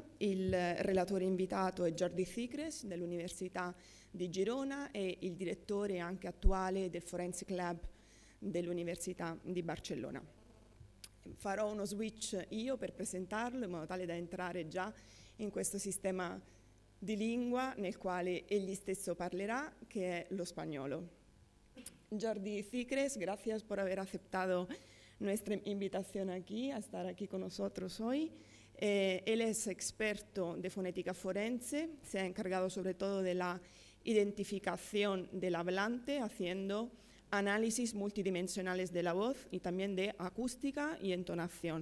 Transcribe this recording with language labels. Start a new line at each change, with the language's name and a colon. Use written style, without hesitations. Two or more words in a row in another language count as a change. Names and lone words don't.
Italian: Il relatore invitato è Jordi Cicres dell'Università di Girona e il direttore anche attuale del Forensic Lab dell'Università di Barcellona. Farò uno switch io per presentarlo in modo tale da entrare già in questo sistema di lingua nel quale egli stesso parlerá,
Spanish: que es lo español. Jordi Cicres, gracias por haber aceptado nuestra invitación aquí, a estar aquí con nosotros hoy. Él es experto de fonética forense, se ha encargado sobre todo de la identificación del hablante, haciendo análisis multidimensionales de la voz y también de acústica y entonación.